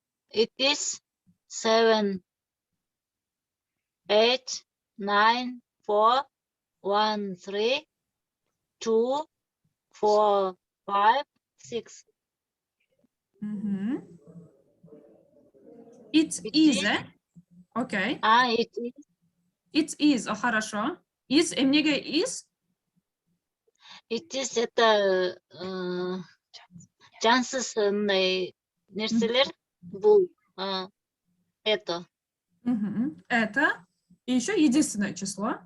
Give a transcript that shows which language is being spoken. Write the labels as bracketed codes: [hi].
[en] It is 7, 8, 9, 4, 1, 3, 2, 4, 5, 6. It is. Okay. It is. It is. Хорошо. [ky] Is эмнеге is? [en] It is [ky] это жансыз нерселер. Бул это. [ru] Это и еще единственное число.